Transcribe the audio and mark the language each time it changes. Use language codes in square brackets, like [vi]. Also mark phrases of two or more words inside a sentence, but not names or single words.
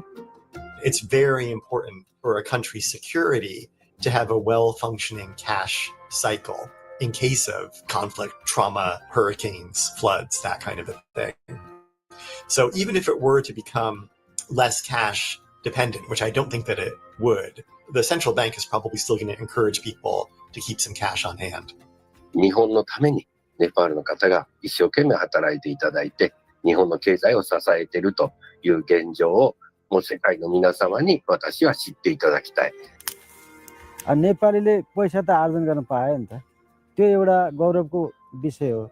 [en] It's very important for a country's security to have a well-functioning cash cycle in case of conflict, trauma, hurricanes, floods, that kind of a thing. So even if it were to become less cash dependent, which I don't think that it would, the central bank is probably still going to encourage people to keep some cash on hand. [ja] 日本のためにネパールの方が一生懸命働いていただいて日本の経済を支えているという現状をもう世界の皆様に私は知っていただきたい。 [ne] नेपालीले पैसा त आर्जन गर्न पायो नि त त्यो एउटा गौरवको विषय हो